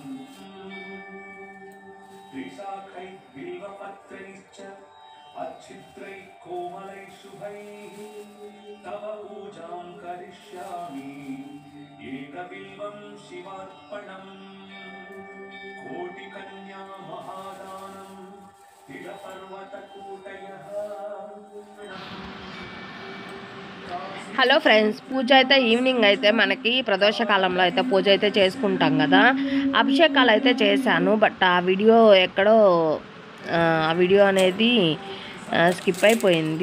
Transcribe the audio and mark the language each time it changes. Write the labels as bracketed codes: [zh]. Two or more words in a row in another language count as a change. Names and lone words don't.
[sa] त्रिशाखै बिल्वपत्रैश्च अच्छिद्रै कोमलै शुभैः तव पूजां करिष्यामि एकबिल्वं शिवार्पणम् कोटिकन्या महादानं तिलपर्वतकूटयः. [en] Hello friends, [te] పూజ అయితే ఈవినింగ్ అయితే మనకి ప్రదోషకాలంలో అయితే పూజ అయితే చేసుకుంటాం కదా. అభిషేకాలు అయితే చేశాను, బట్ ఆ వీడియో ఎక్కడో ఆ వీడియో అనేది స్కిప్ అయిపోయింది.